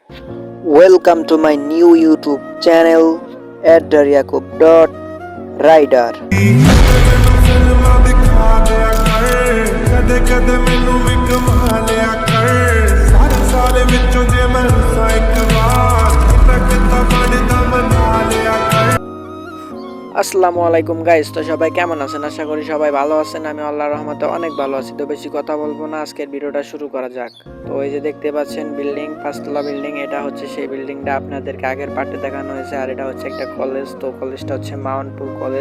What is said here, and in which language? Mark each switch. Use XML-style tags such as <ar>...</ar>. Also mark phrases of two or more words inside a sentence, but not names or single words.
<en>Welcome to my new YouTube channel @Daryakub.Rider।</en> <pa>ਕਦੇ ਕਦੇ ਮੈਨੂੰ ਵੀ ਕਮਾ ਲਿਆ ਕਰ ਸਾਰੇ ਸਾਲ ਵਿੱਚੋਂ ਜੇ ਮੈਂ ਰੁੱਸਾਂ ਇੱਕ ਵਾਰ ਕਿਤਾ ਬਣਦਾ ਮਨਾ ਲਿਆ ਕਰ।</pa> <ar>السلام عليكم</ar> <bn>গাইস, তো সবাই কেমন আছেন? আশা করি সবাই ভালো আছেন। আমি আল্লাহর রহমতে অনেক ভালো আছি। তো বেশি কথা বলবো না, আজকের ভিডিওটা শুরু করা যাক। তো এই যে দেখতে পাচ্ছেন বিল্ডিং, 5তলা বিল্ডিং। এটা হচ্ছে সেই বিল্ডিংটা আপনাদেরকে আগের পার্টে দেখানো হয়েছে। আর এটা হচ্ছে একটা কলেজ। তো কলেজটা হচ্ছে মাউন্টপুর কলেজ।</bn>